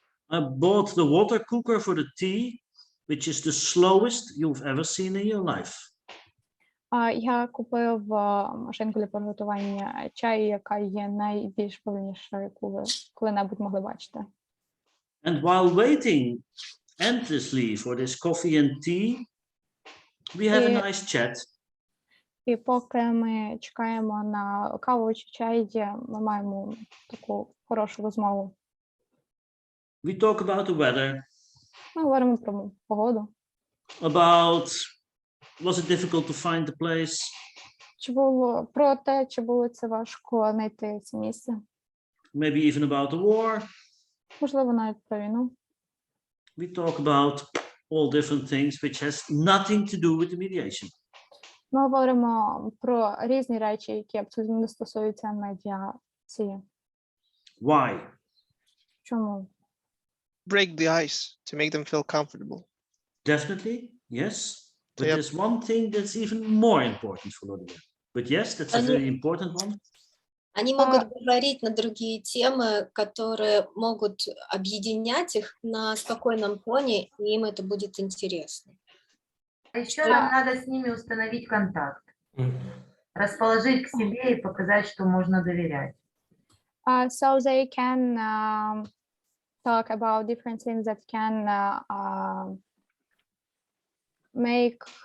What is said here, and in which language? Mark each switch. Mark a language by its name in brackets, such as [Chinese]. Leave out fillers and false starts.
[English] I bought the water cooker for the tea, which is the slowest you've ever seen in your life. [Ukrainian] Я купив машинку для приготування чаю, яка є найбільш повільнішою, яку ви коли-небудь могли бачити. [English] And while waiting endlessly for this coffee and tea, we have a nice chat. [Ukrainian] І поки ми чекаємо на каву чи чай, ми маємо таку хорошу розмову. [English] We talk about the weather, [Ukrainian] Ми говоримо про погоду. [English] about was it difficult to find the place, [Ukrainian] Чи було про те, чи було це важко знайти це місце? [English] maybe even about the war. [Ukrainian] Можливо, навіть про війну. [English] We talk about all different things which has nothing to do with the mediation. [Ukrainian] Ми говоримо про різні речі, які абсолютно не стосуються медіації. [English] Why? [Ukrainian] Чому? [English] Break the ice to make them feel comfortable. Definitely, yes. But Yep. there's one thing that's even more important for Vladimir. But yes, that's a very important one. [Russian] Они могут говорить на другие темы, которые могут объединять их на спокойном фоне, и им это будет интересно. А еще нам надо с ними установить контакт, расположить к себе и показать, что можно доверять. [English] So they can talk about different things that can make